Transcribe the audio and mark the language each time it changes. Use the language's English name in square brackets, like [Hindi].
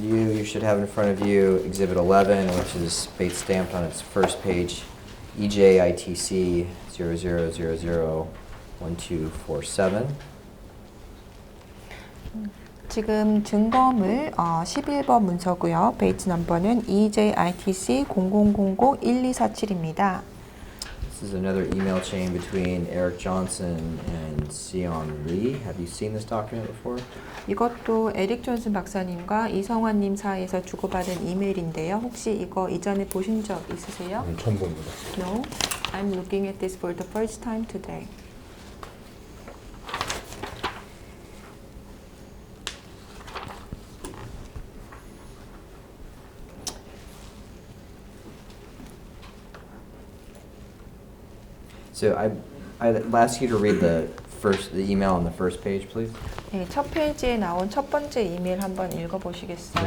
[English] Yu, you should have in front of you Exhibit 11, which is Bates stamped on its first page, EJITC 00001247. [Korean] 지금 증거물 11번 문서고요. 베이츠 넘버는 EJITC 00001247입니다. [English] This is another email chain between Eric Johnson and Sion Lee. Have you seen this document before? [Korean] 이것도 에릭 존슨 박사님과 이성환님 사이에서 주고받은 이메일인데요. 혹시 이거 이전에 보신 적 있으세요? 처음 봅니다. [English] No. I'm looking at this for the first time today. So I'd ask you to read the email on the first page, please. [Korean] 네, 첫 페이지에 나온 첫 번째 이메일 한번 읽어보시겠어요?